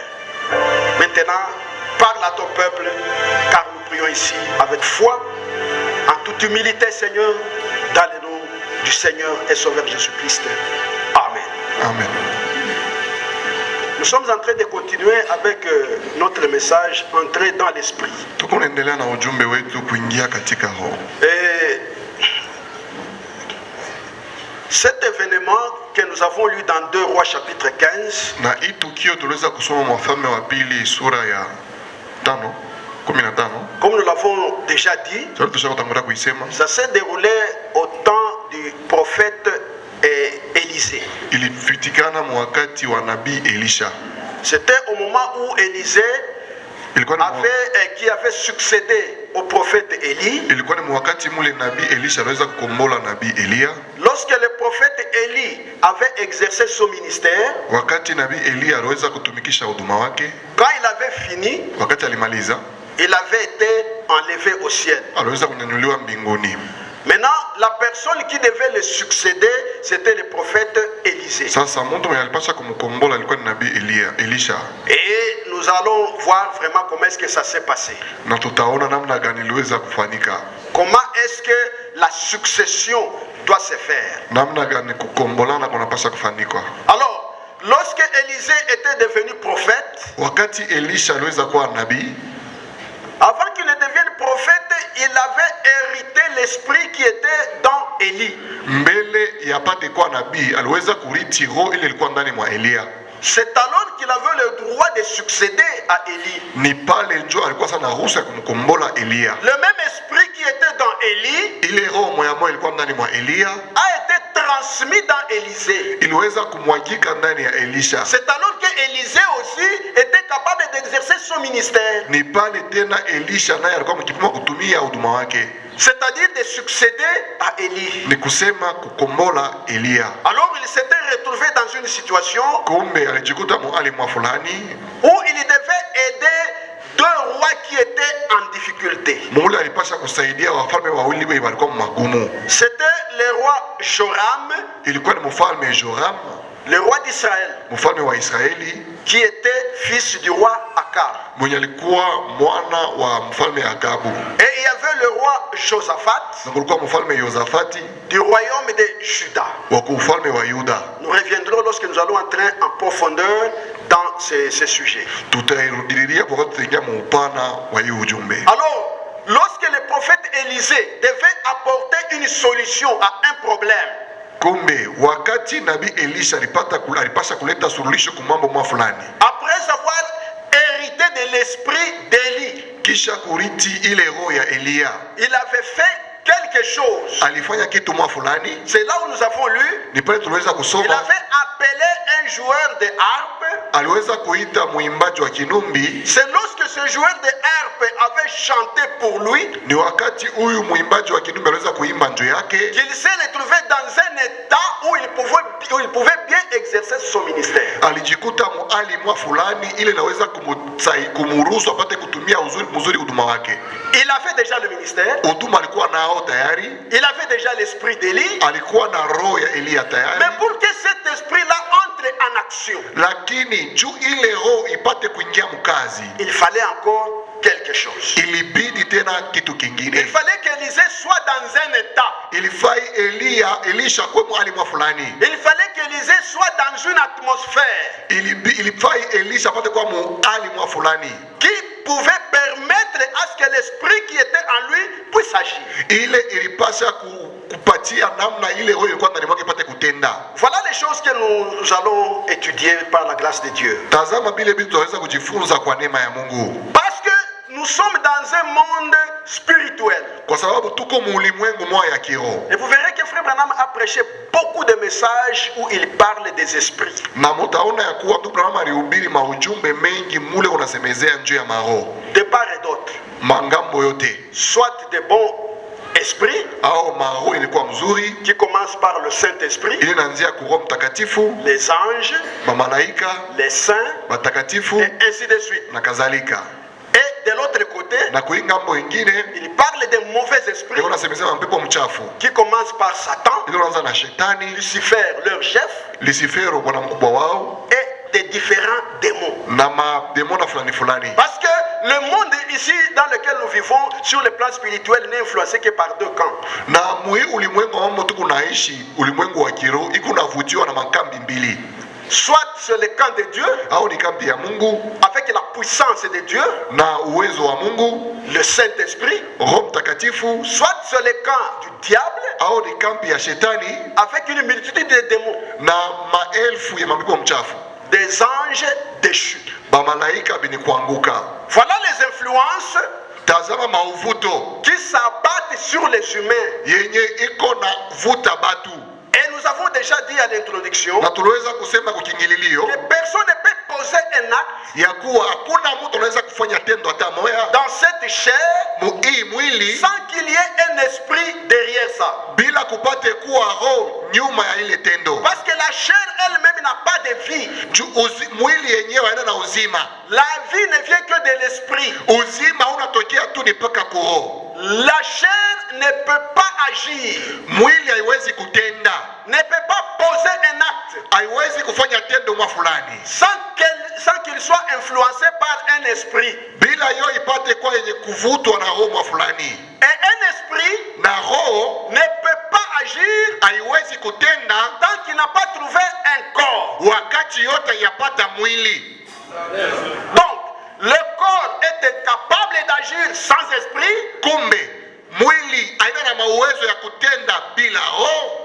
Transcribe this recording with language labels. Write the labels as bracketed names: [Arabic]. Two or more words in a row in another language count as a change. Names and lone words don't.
[French] Maintenant, parle à ton peuple, car nous prions ici avec foi, en toute humilité, Seigneur, dans le nom du Seigneur et Sauveur Jésus-Christ. Amen. Amen. Nous sommes en train de continuer avec notre message, entrer dans l'esprit. [Swahili] Tunaendelea na ujumbe wetu kuingia katika roho. [French] Et cet événement que nous avons lu dans 2 Rois chapitre 15, [Swahili] Na hii tukio tuliweza kusoma Wafalme wa pili sura ya 15. [French] comme nous l'avons déjà dit, [Swahili] Sasa tushakutangulia kuisema. [French] ça s'est déroulé au temps du prophète Élisée. [Swahili] Ilifitikana wakati wa nabii Elisha. [French] C'était au moment où Élisée qui avait succédé au prophète Élie. [Swahili] Ilikuwa ni wakati mule nabii Elisha aliweza kukombola nabii Elia. [French] Lorsque le prophète Élie avait exercé son ministère, [Swahili] Wakati nabii Elia aliweza kutumikisha huduma wake, [French] quand il avait fini, [Swahili] wakati alimaliza, [French] il avait été enlevé au ciel. [Swahili] aliweza kunyanyuliwa mbinguni. [French] Maintenant, la personne qui devait le succéder, c'était le prophète Élisée. [Swahili] Sasa mtu mwenye alipasha kumkombola alikuwa ni nabii Elisha. [French] Et nous allons voir vraiment comment est-ce que ça s'est passé. [Swahili] Na tutaona namna gani iliweza kufanyika. [French] Comment est-ce que la succession doit se faire. [Swahili] Namna gani kukombolana kunapasha kufanyika. [French] Alors, lorsque Élisée était devenu prophète, [Swahili] wakati Elisha aliweza kuwa nabii, [French] avant qu'il ne devienne prophète, il avait hérité l'esprit qui était dans Élie. [Swahili] Mbele ya pate kuwa nabii, aliweza kuriti roho ile ilikuwa ndani mwa Elia. [French] C'est alors qu'il avait le droit de succéder à Élie. [Swahili] Ni pale njo alikuwa sana ruhusa kumkombola Elia. [French] Le même esprit qui était dans Élie, [Swahili] ile roho moya moya ilikuwa ndani mwa Elia, [French] a été transmis dans Élisée. [Swahili] iliweza kumwagika ndani ya Elisha. [French] C'est alors que Élisée aussi était capable d'exercer son ministère. [Swahili] Ni pale tena Elisha naye alikuwa mkipima kutumia huduma wake, [French] c'est-à-dire de succéder à Élie. [Swahili] ni kusema kukombola Elia. [French] Alors il s'était retrouvé dans une situation [Swahili] Kumbe alijikuta mahali mwa fulani [French] où il devait aider deux rois qui étaient en difficulté. [Swahili] mule alipasha kusaidia wafalme wawili wenye walikuwa magumu. [French] C'était le roi Joram, [Swahili] Ilikuwa ni mfalme Joram, [French] le roi d'Israël, [Swahili] mfalme wa Israeli, [French] qui était fils du roi Akab. [Swahili] mwenye alikuwa mwana wa mfalme Akabu. [French] Et il y avait le roi Josaphat, [Swahili] Na kulikuwa mfalme Yosafati [French] du royaume de Juda. [Swahili] wa ufalme wa Yuda. [French] Nous reviendrons lorsque nous allons entrer en profondeur dans ces sujets. [Swahili] Tutairudilia kwa kuingia muupana wa hii ujumbe. [French] Alors, lorsque le prophète Élisée devait apporter une solution à un problème, [Swahili] Kumbe wakati nabii Elisha alipasha kuleta suluhisho kwa mambo mwa fulani, [French] après avoir hérité de l'esprit d'Élie, [Swahili] kisha kuriti ile roho ya Elia, [French] il avait fait quelque chose. [Swahili] alifanya kitu mwa fulani. [French] C'est là où nous avons lu, [Swahili] Ni pale tuliweza [French] il [Swahili] kusoma, [French] avait appelé un joueur de harpe. [Swahili] aliweza kuita mwimbaji wa kinumbi. [French] C'est lorsque ce joueur de harpe avait chanté pour lui [Swahili] Ni wakati huyu mwimbaji wa kinumbi aliweza kuimba njo yake, [French] qu'il s'est retrouvé dans un état où il pouvait bien exercer son ministère. [Swahili] alijikuta muali mwa fulani ile naweza kumuruhusu apate kutumia mzuri huduma wake. [French] Il avait déjà le ministère, [Swahili] Huduma alikuwa nao tayari, [French] il avait déjà l'esprit d'Élie, [Swahili] alikuwa na roho ya Elia tayari, [French] mais pour que cet esprit-là entre entre en action, [Swahili] lakini juu ile roho ipate kuingia mkazi, [French] il fallait encore quelque chose. [Swahili] ilibidi tena kitu kingine. [French] Il fallait qu'Élisée soit dans un état. [Swahili] Ilifai Elisha kwa mwali mwa fulani. [French] Il fallait qu'Élisée soit dans une atmosphère [Swahili] Ilifai Elisha apate kwa mwali mwa fulani [French] qui pouvait permettre à ce que l'esprit qui était en lui puisse agir. [Swahili] ile ilipasha kupatia namna ile roho ilikuwa ndani mwake ipate kutenda. [French] Voilà les choses que nous allons étudier par la grâce de Dieu. [Swahili] Tazama bile vitu tunaweza kujifunza kwa neema ya Mungu, [French] Parce que nous sommes dans un monde spirituel. [Swahili] kwa sababu tuko muulimwengu moja ya kiroho. [French] Et vous verrez que Frère Branham a prêché beaucoup de messages où il parle des esprits. [Swahili] Na mutaona ya kuwa tu Branham alihubiri maujumbe mengi mule unasemezea njuu ya maroho [French] De part et d'autre. [Swahili] mangambo yote, [French] Soit de bons esprits [Swahili] au maroho ilikuwa mzuri [French] qui commencent par le Saint-Esprit, [Swahili] ile nanzia ku Roho Mtakatifu, [French] les anges, [Swahili] mamalaika [French] les saints, [Swahili] batakatifu [French] et ainsi de suite. [Swahili] na kadhalika. [French] Et de l'autre côté, [Swahili] Na kuingambo ingine [French] il parle des mauvais esprits [Swahili] ndio unasemezea mpepo mchafu [French] qui commencent par Satan, [Swahili] ile unaanza na shetani, [French] Lucifer, leur chef, [Swahili] Lucifero bwana mkubwa wao, [French] et des différents démons. [Swahili] na mademona fulani fulani. [French] Parce que le monde ici dans lequel nous vivons, sur le plan spirituel, n'est influencé que par deux camps. [Swahili] Na mui ulimwengu ambao tuko naishi, ulimwengu wa kiroho iko navutiwa na makambi mbili. [French] Soit c'est le camp de Dieu, [Swahili] Au ni kambi ya Mungu [French] avec la puissance de Dieu, [Swahili] na uwezo wa Mungu, [French] le Saint-Esprit, [Swahili] Roho Mtakatifu, [French] soit c'est le camp du diable, [Swahili] au ni kambi ya shetani [French] avec une multitude de démons, [Swahili] na maelfu ya mapepo mchafu, [French] des anges déchus. [Swahili] bamalaika bini kuanguka. [French] Voilà les influences [Swahili] Tazama mauvuto [French] qui s'abattent sur les humains. [Swahili] yenye iko na vuta batu, [French] Et nous avons déjà dit à l'introduction [Swahili] na tuliweza kusema kukingililio [French] que personne ne peut poser un acte [Swahili] ya kuwa hakuna mtu anaweza kufanya tendo hata moya [French] dans cette chair [Swahili] hii mwili [French] sans qu'il y ait un esprit derrière ça. [Swahili] bila kupate kuwa roho nyuma ya ile tendo. [French] Parce que la chair elle-même n'a pas de vie. [Swahili] Mwili yenyewe haina na uzima. [French] La vie ne vient que de l'esprit. [Swahili] Uzima unatokea tu ni paka kuroho. [French] La chair ne peut pas agir, [Swahili] Mwili haiwezi kutenda, [French] ne peut pas poser un acte [Swahili] haiwezi kufanya tendo mwa fulani [French] sans qu'il soit influencé par un esprit. [Swahili] bila yo ipate kwa yenye kuvutwa na roho mwa fulani. [French] Et un esprit [Swahili] Na roho [French] ne peut pas agir [Swahili] haiwezi kutenda [French] tant qu'il n'a pas trouvé un corps. [Swahili] wakati yote yapata mwili. [French] Donc, le corps est incapable d'agir sans esprit. [Swahili] Kumbe mwili haina na mauwezo ya kutenda bila roho,